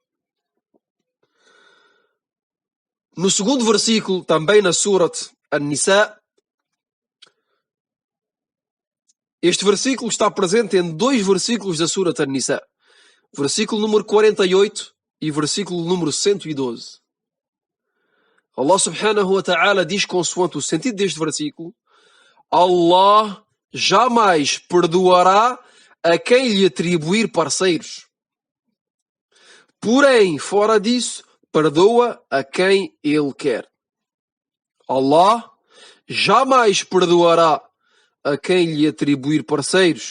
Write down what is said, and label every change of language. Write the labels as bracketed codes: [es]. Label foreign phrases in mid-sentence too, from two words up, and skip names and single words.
[pt] No segundo versículo, também na Surat An-Nisa, este versículo está presente em 2 versículos da Surat An-Nisa. Versículo número 48 e versículo número 112. Allah [ar] سبحانه وتعالى [pt] diz consoante o sentido deste versículo: Allah jamais perdoará a quem lhe atribuir parceiros. Porém, fora disso, perdoa a quem Ele quer. Allah jamais perdoará a quem lhe atribuir parceiros.